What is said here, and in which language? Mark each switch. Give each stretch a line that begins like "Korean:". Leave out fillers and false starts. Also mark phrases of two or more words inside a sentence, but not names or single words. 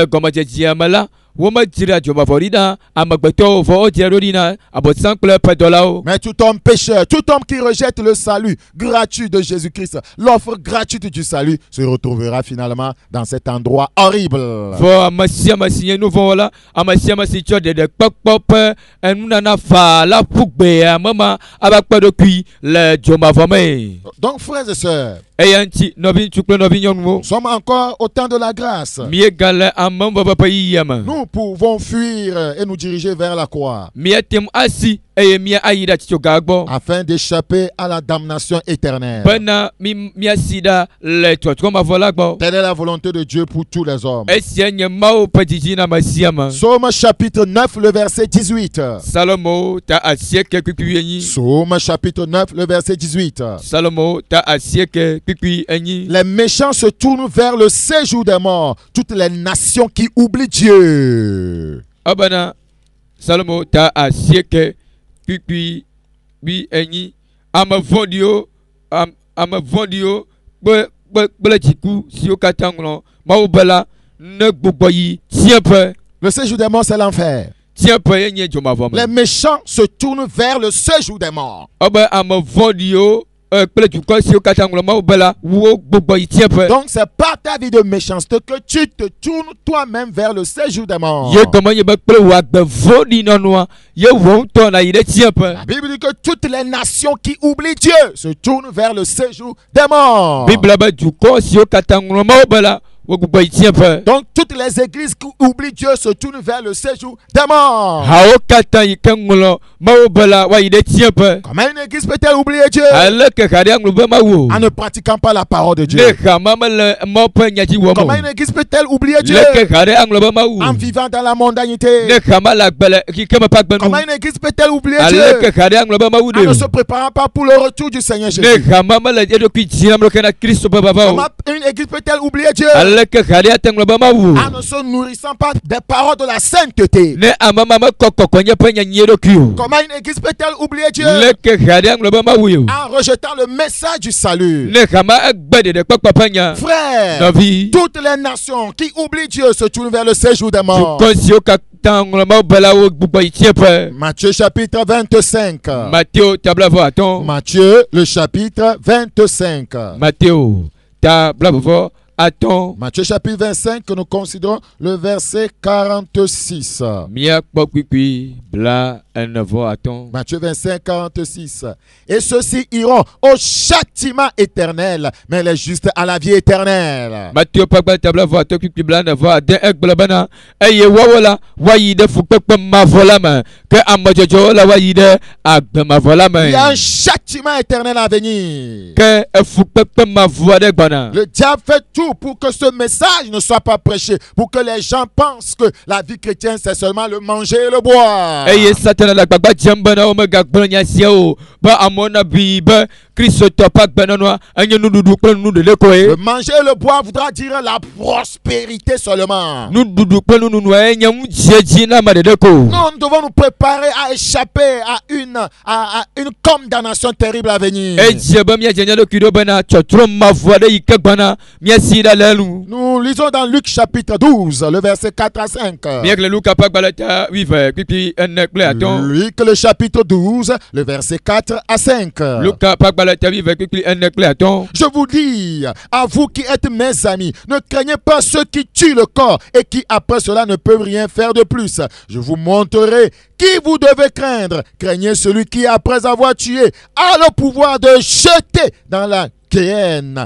Ewe: Le gɔmedzedzea me la woma dzra dzomavɔɖina amegbetɔwo vɔ wodzra ɖo ɖina abɔsam kple pedɔlawo.
French: Mais tout homme pécheur, tout homme qui rejette le salut gratuit de Jésus-Christ, l'offre gratuite du salut, se retrouvera finalement dans cet endroit horrible.
Ewe: Vɔ ame sia ame si nye nu vɔ wɔla, ame sia ame si tsɔ ɖeɖekpɔkpɔ ƒe enunana fa la ƒu gbea mema ava kpe ɖokui le dzomavɔ me.
French: Donc frères et sœurs,
Ewe: Eya ŋuti nɔvi ŋutsu kple nɔvi nyɔnuwo.
French: nous sommes encore au temps de la grâce.
Ewe: Míegale amemvɔvɔ ƒe yiyia me.
French: Nous pouvons fuir et nous diriger vers la croix
Ewe: Míatem asi eye míayi ɖe atitsoga gbɔ.
French: afin d'échapper à la damnation éternelle.
Ewe: Bena míasi ɖa le trɔtrɔmavɔ la gbɔ.
French: Telle est la volonté de Dieu pour tous les hommes.
Ewe: Esia nye Mawu ƒe didi na ame sia ame.
French: Psaume chapitre 9, le verset 18.
Ewe: Salomo ta asieke kpikpui enyi.
French: Psaume chapitre 9, le verset 18.
Ewe: Salomo ta asieke kpikpui enyi.
French: Les méchants se tournent vers le séjour des morts, toutes les nations qui oublient Dieu.
Ewe: Abana Salomo ta asieke kpikpui bi enyi. Ame vɔ̃ɖiwo kple dziku siwo katã ŋlɔ Mawu be la ne gbugbɔ yi tiɛƒe.
French: Le séjour des morts, c'est l'enfer.
Ewe: Tiɛƒe ye nye dzomavɔ me.
French: Les méchants se tournent vers le séjour des morts.
Ewe: Ebe ame vɔ̃ɖiwo kple dukɔ siwo katã ŋlɔ Mawu be la wo gbugbɔ yi tiɛƒe.
French: Donc c'est par ta vie de méchanceté que tu te tournes toi-même vers le séjour des morts.
Ewe: Ye gɔme nye be kple wò agbe vɔ̃ɖi nɔnɔa ye wò ŋutɔ na yi ɖe tiɛƒe.
French: La Bible dit que toutes les nations qui oublient Dieu se tournent vers le séjour des morts.
Ewe: Bibla be dukɔ siwo katã ŋlɔ Mawu be la wo gbugbɔ yi tiɛƒe.
French: Donc toutes les églises qui oublient Dieu se tournent vers le séjour des morts.
Ewe: Hawo katã yi ke ŋlɔ Mawu be la wa yi ɖe tiɛƒe.
French: Comment une église peut-elle oublier Dieu
Ewe: Aleke ha ɖe aŋlɔ be Mawu.
French: en ne pratiquant pas la parole de
Ewe: Ne
French: Dieu?
Ewe: xama mele Mawu ƒe nyadzi wɔm
French: Comment
Ewe: o.
French: une église peut-elle oublier Dieu
Ewe: Leke ha ɖe aŋlɔ be Mawu.
French: en vivant dans la mondanité?
Ewe: Ne xama le agbe le kike me ƒe agbe
French: Comment
Ewe: nu.
French: une église peut-elle oublier Dieu
Ewe: Aleke ha ɖe aŋlɔ be Mawu
French: en
Ewe: ɖe
French: ne se
Ewe: o.
French: préparant pas pour le retour du Seigneur
Ewe: Ne
French: Jésus?
Ewe: xama mele eɖokui dziram ɖo ke na Kristo ƒe vava o.
French: Comment une église peut-elle oublier Dieu
Ewe: Aleke ha ɖe ate ŋlɔ be Mawu.
French: en ne se nourrissant pas des paroles de la sainteté?
Ewe: Ne ame ma mekɔ kɔkɔnye ƒe nyanyi eɖokui o.
French: Comment une église peut-elle oublier Dieu
Ewe: Leke ha ɖe aŋlɔ be Mawu o.
French: en rejetant le message du salut?
Ewe: Ne xama egbe ɖeɖekpɔkpɔ ƒe nya.
French: Frères,
Ewe: Nɔvi.
French: toutes les nations qui oublient Dieu se tournent vers le séjour des morts.
Ewe: Dukɔ siwo katã ŋlɔ Mawu be la wo gbugbɔ yi tiɛƒe.
French: Matthieu chapitre 25.
Ewe: Matthieu tabla atɔ̃.
French: Matthieu le chapitre 25.
Ewe: Matthieu tabla atɔ̃.
French: Matthieu chapitre 25, que nous considérons le verset 46.
Ewe: Míakpɔ kpikpui bla enevɔ atɔ̃.
French: Matthieu 25, 46. Et ceux-ci iront au châtiment éternel, mais les justes à la vie éternelle.
Ewe: Matthieu ƒe tabla atɔ̃ kpikpui bla enevɔ ade egblɔ bena eye woawo la woayi ɖe fukpekpe mavɔ la me ke ame dzɔdzɔwo la woayi ɖe agbe mavɔ la
French: Il y a un
Ewe: me.
French: châtiment éternel à venir.
Ewe: Ke efukpekpe mavɔ aɖe gbɔna.
French: Le diable fait tout pour que ce message ne soit pas prêché, pour que les gens pensent que la vie chrétienne c'est seulement le manger et le boire.
Ewe: Eye Satana le agbagba dzem bena womegagblɔ nya sia o be amewo nabi be Kristotɔ ƒe agbenɔnɔa enye nuɖuɖu kple nuɖuɖu
French: Le
Ewe: koe.
French: manger et le boire voudra dire la prospérité seulement.
Ewe: Nuɖuɖu kple nununua enye ŋudziedzi na ame ɖeɖe ko.
French: Non, nous devons nous préparer à échapper à une condamnation terrible à venir.
Ewe: Edze be míadze nya ɖokui ɖo bena tsɔtrɔ mavɔ aɖe yi ke gbɔna míasi ɖe le enu.
French: Nous lisons dans Luc chapitre 12, le verset 4 à 5.
Ewe: Míegale Luka ƒe agbalẽ ta 8 kpikpui 4 kple atɔ̃.
French: Luc le chapitre 12, le verset 4 à 5.
Ewe: Luka ƒe agbalẽ ta 8 kpikpui 4 kple atɔ̃.
French: Je vous dis, à vous qui êtes mes amis, ne craignez pas ceux qui tuent le corps et qui après cela ne peuvent rien faire de plus. Je vous montrerai qui vous devez craindre. Craignez celui qui, après avoir tué, a le pouvoir de jeter dans la géhenne.